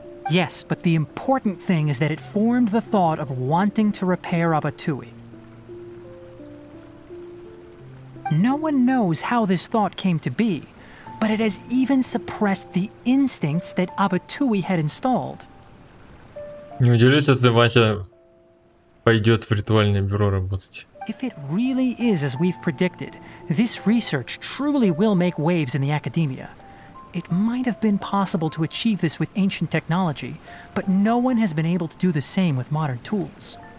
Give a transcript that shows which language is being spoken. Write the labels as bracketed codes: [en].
[en] Yes, but the important thing is that it formed the thought of wanting to repair Abatui. No one knows how this thought came to be, but it has even suppressed the instincts that Abatui had installed. [ru] Не удивлюсь, если Вася пойдет в ритуальное бюро работать. [en] If it really is as we've predicted, this research truly will make waves in the academia. It might have been possible to achieve this with ancient technology, but no one has been able to do the same with modern tools.